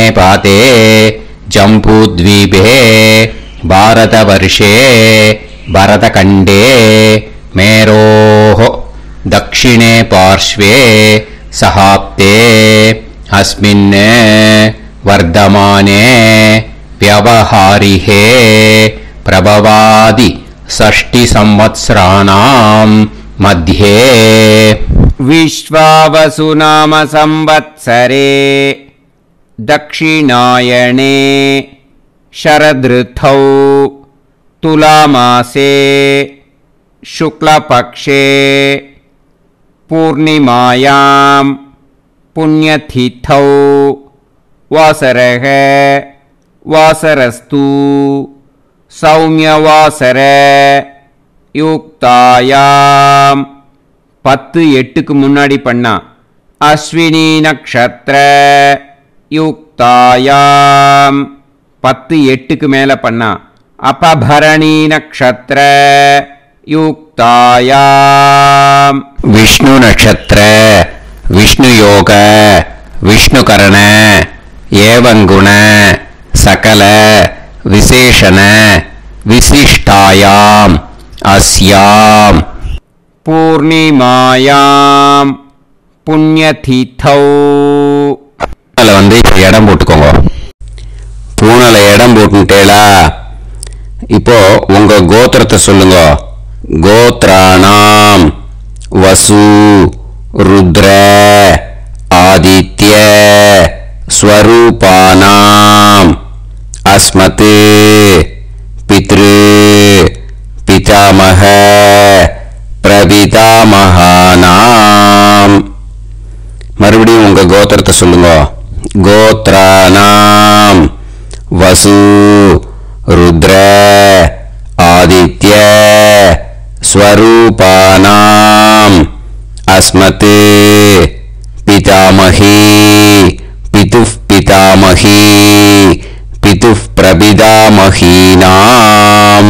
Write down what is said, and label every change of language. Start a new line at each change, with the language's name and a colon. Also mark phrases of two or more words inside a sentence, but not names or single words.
Sanskrit: पादे जम्बूद्वीपे भारतवर्षे भरतखण्डे मेरोः दक्षिणे पार्श्वे शकाब्दे अस्मिन् वर्तमाने व्यवहारिहे प्रभवादि 6 संवत्सराणां मध्ये विश्वावसु नाम संवत्सरे दक्षिणायणे शरदृतौ तुलामासे शुक्लपक्षे पूर्णिमायां पुण्यतिथौ वासरः वासरस्तु सौम्यवासर युक्तायाम 10-8
Tamil: முன்னாடி பண்ணா
Sanskrit: अश्विनी नक्षत्र युक्तायाम् 10-8
Tamil: மேல பண்ணா
Sanskrit: अपभरणी नक्षत्र युक्तायाम् विष्णु नक्षत्र विष्णु योग विष्णु करण एवङ्गुण सकल विशेषण विशिष्टायाम अस्याम पूर्णिमायाम पुण्यतिथौ.
Tamil: இடம் போட்டுக்கோங்க. பூனல இடம் போட்டுட்டேளா. இப்போ உங்க கோத்திரத்தை சொல்லுங்க.
Sanskrit: गोत्राणाम् वसु रुद्र आदित्य स्वरूपानाम् अस्मत् पितृ पितामह प्रपितामहानाम्
Tamil: மறுபடியும் உங்க கோத்திரத்தை சொல்லுங்க.
Sanskrit: गोत्राणाम् वसु रुद्र आदित्य स्वरूपाणाम् अस्मत् पितामहि पितुः पितामहि पितुः प्रपितामहीनाम्.